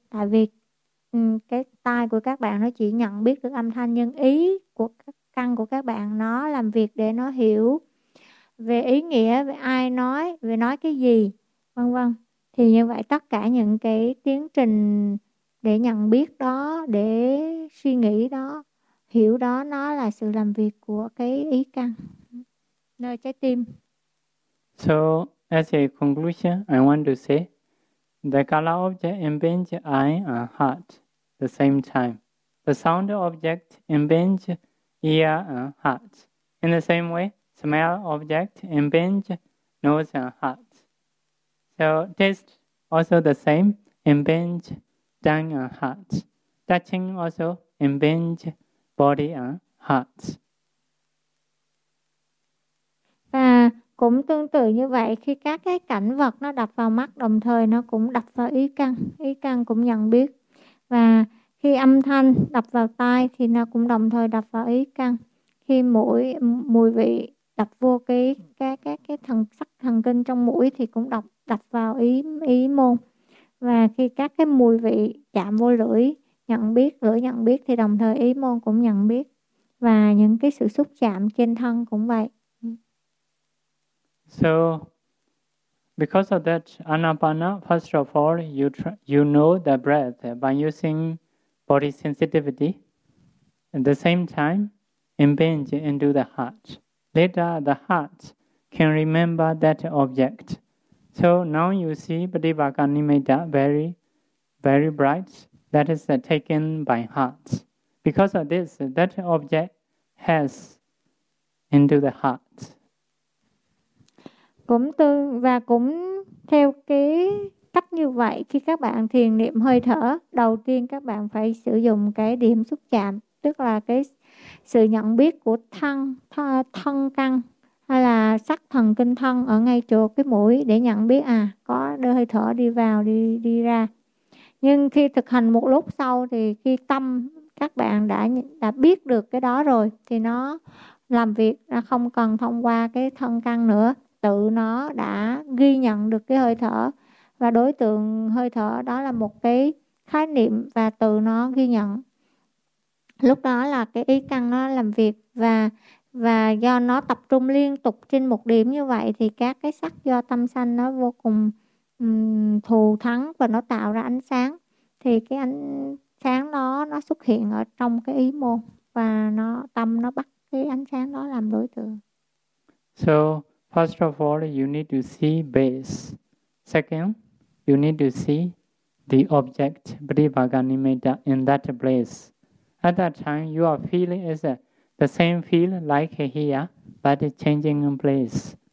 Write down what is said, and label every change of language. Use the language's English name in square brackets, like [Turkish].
[Vietnamese] Tại vì cái tai của các bạn nó chỉ nhận biết được âm thanh, nhưng ý của căn của các bạn nó làm việc để nó hiểu về ý nghĩa, về ai nói, về nói cái gì, vân vân. Thì như vậy tất cả những cái tiến trình để nhận biết đó, để suy nghĩ đó, hiểu đó, nó là sự làm việc của cái ý căn nơi trái tim. [English] So as a conclusion, I want to say the color object embeds eye and heart the same time. The sound object embeds ear and heart. In the same way, smell object embeds nose and heart. So taste also the same, embeds tongue and heart. Touching also embeds body and heart. [Vietnamese] Cũng tương tự như vậy, khi các cái cảnh vật nó đập vào mắt, đồng thời nó cũng đập vào ý căn cũng nhận biết. Và Khi âm thanh đập vào tai thì nó cũng đồng thời đập vào ý căn. Khi mũi mùi vị đập vô cái thần sắc thần kinh trong mũi thì cũng đập đập vào ý ý môn. Và khi các cái mùi vị chạm vô lưỡi nhận biết, lưỡi nhận biết thì đồng thời ý môn cũng nhận biết. Và những cái sự xúc chạm trên thân cũng vậy. [English] So because of that anapana, first of all you know the breath by using body sensitivity. At the same time, impinge into the heart. Later, the heart can remember that object. So now you see Pratibhaka Nimitta very, very bright. That is taken by heart. Because of this, that object has into the heart. [Vietnamese] Cũng tương và cũng theo cái cách như vậy, khi các bạn thiền niệm hơi thở, đầu tiên các bạn phải sử dụng cái điểm xúc chạm, tức là cái sự nhận biết của thân, thân căn hay là sắc thần kinh thân ở ngay chỗ cái mũi để nhận biết à, có đưa hơi thở đi vào, đi ra. Nhưng khi thực hành một lúc sau thì khi tâm các bạn đã biết được cái đó rồi thì nó làm việc, nó không cần thông qua cái thân căn nữa. Tự nó đã ghi nhận được cái hơi thở và đối tượng hơi thở đó là một cái khái niệm và tự nó ghi nhận. Lúc đó là cái ý căn nó làm việc và do nó tập trung liên tục trên một điểm như vậy thì các cái sắc do tâm sanh nó vô cùng thù thắng và nó tạo ra ánh sáng. Thì cái ánh sáng đó nó xuất hiện ở trong cái ý môn và nó tâm nó bắt cái ánh sáng đó làm đối tượng. [English] So first of all you need to see base. Second, you need to see the object Pratibhaka Nimitta in that place. At that time, your feeling is the same feel like here, but changing place.